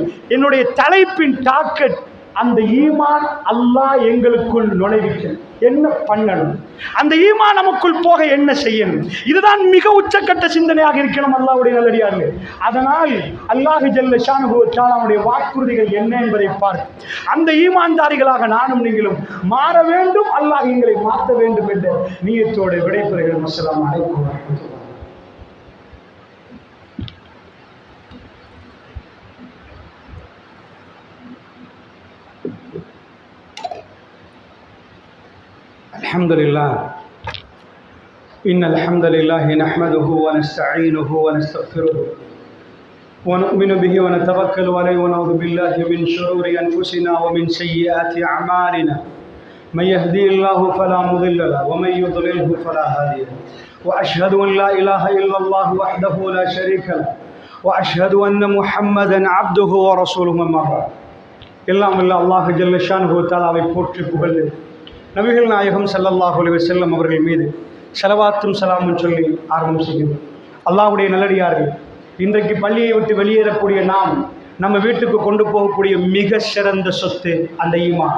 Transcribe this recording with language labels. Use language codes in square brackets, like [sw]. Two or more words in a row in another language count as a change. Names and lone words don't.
[ta] என்னுடைய தலைப்பின் டார்கெட் அந்த ஈமான் அல்லாஹ் எங்களுக்குள் நுழைவிக்க என்ன பண்ணணும், அந்த ஈமான் நமக்குள் போக என்ன செய்யணும், இதுதான் மிக உச்சக்கட்ட சிந்தனையாக இருக்கணும் அல்லாஹ்வுடைய நல்லடியார்களே. அதனால் [ar] الله جل شأنه وتعالى [ta] வாக்குறுதிகள் என்ன என்பதை பார்த்து அந்த ஈமான்தாரிகளாக நானும் நீங்களும் மாற வேண்டும். அல்லாஹ் எங்களை மாற்ற வேண்டும் என்ற நியத்தோடு விடைபெறுகிறோம். [ar] السلام عليكم ورحمة الله. الحمد لله إن الحمد لله نحمده ونستعينه ونستغفره ونؤمن به ونتوكل عليه ونعوذ بالله من شرور أنفسنا ومن سيئات أعمالنا من يهدي الله فلا مضل له ومن يضلله فلا هادي له وأشهد أن لا إله إلا الله وحده لا شريك له وأشهد أن محمدا عبده ورسوله. أما بعد. [ta] எல்லாம் வல்ல [ar] الله جل شأنه وتعالى [ta] போற்றி புகழ்ந்து நபிகள் நாயகம் [ar] صلى الله عليه وسلم [ta] அவர்கள் மீது ஸலவாத்தும் ஸலாமும் சொல்லி ஆரம்பம் செய்கிறோம். அல்லாஹ்வுடைய நல்லடியார்கள், இன்றைக்கு பள்ளியை விட்டு வெளியேறக்கூடிய நாம் நம்ம வீட்டுக்கு கொண்டு போகக்கூடிய மிக சிறந்த சொத்து அந்த ஈமான்.